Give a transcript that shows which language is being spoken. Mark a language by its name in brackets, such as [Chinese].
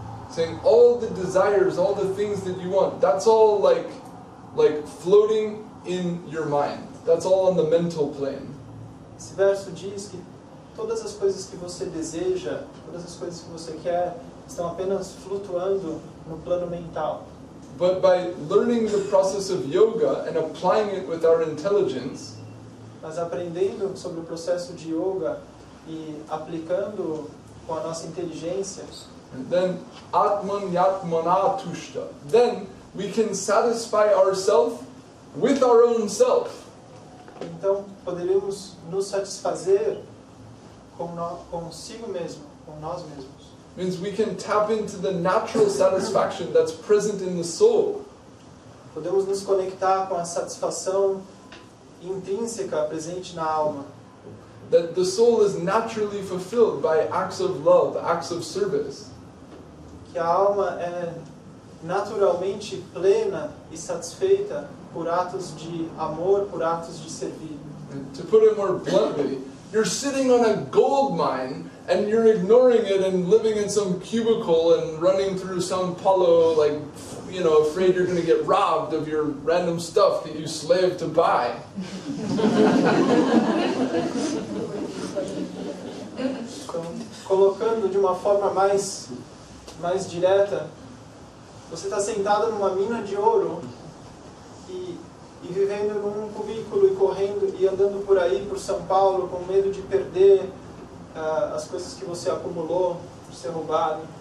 [English] Saying all the desires, all the things that you want, that's all like like floating in your mind. That's all on the mental plane. [Portuguese] Esse verso diz que todas as coisas que você deseja, todas as coisas que você quer, estão apenas flutuando no plano mental. [English] But by learning the process of yoga and applying it with our intelligence, [Portuguese] Mas aprendendo sobre o processo de yoga e aplicando com a nossa inteligência, [English] then Atman Yatmana Tushta, then we can satisfy ourselves with our own self. [Portuguese] então poderemos nos satisfazer consigo mesmo, com nós mesmos. [English] Means we can tap into the natural satisfaction that's present in the soul. [Portuguese] Podemos nos conectar com a satisfação intrínseca presente na alma. [English] That the soul is naturally fulfilled by acts of love, acts of service. [Portuguese] Que a alma é naturalmente plena e satisfeita por atos de amor, por atos de servir. [English] And to put it more bluntly, you're sitting on a gold mine and you're ignoring it and living in some cubicle and running through Sao Paulo like, you know, afraid you're going to get robbed of your random stuff that you slaved to buy. [Portuguese] Então, colocando de uma forma mais direta, você está sentado numa mina de ouro e vivendo num cubículo e correndo e andando por aí, por São Paulo, com medo de perder as coisas que você acumulou, de ser roubado.